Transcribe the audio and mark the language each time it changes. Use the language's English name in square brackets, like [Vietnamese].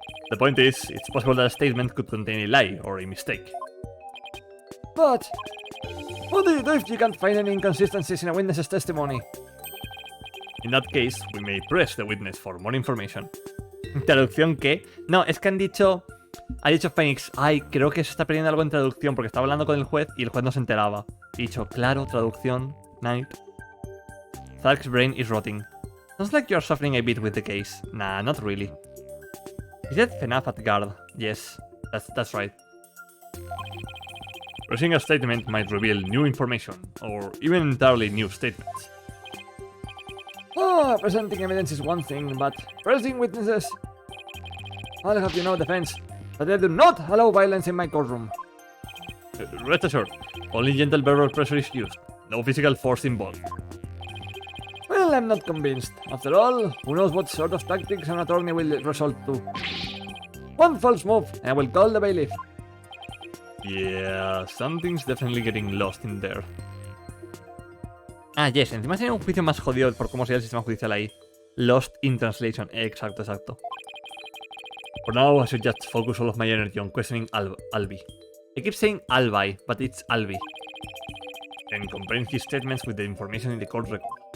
[English] The point is, it's possible that a statement could contain a lie or a mistake. But what do you do if you can't find any inconsistencies in a witness's testimony? In that case, we may press the witness for more information. [Spanish] ¿Traducción qué? No, es que han dicho... Ha dicho Phoenix, ay, creo que se está perdiendo algo en traducción porque estaba hablando con el juez y el juez no se enteraba. He dicho, claro, traducción, Knight. [English] Thark's brain is rotting. Sounds like you're suffering a bit with the case. Nah, not really. Is that FNAF at guard? Yes, that's right. Pressing a statement might reveal new information, or even entirely new statements. Presenting evidence is one thing, but pressing witnesses... I'll have you know, defense, that I do not allow violence in my courtroom. Rest assured, only gentle verbal pressure is used, no physical force involved. Well, I'm not convinced. After all, who knows what sort of tactics an attorney will resort to. One false move, and I will call the bailiff. Yeah, something's definitely getting lost in there. [Spanish] Ah, yes, encima sería un juicio más jodido por cómo sería el sistema judicial ahí. [English] Lost in translation, exacto, exacto. For now, I should just focus all of my energy on questioning Alby. I keep saying Albi, but it's Alby. And comparing his statements with the information in the court record.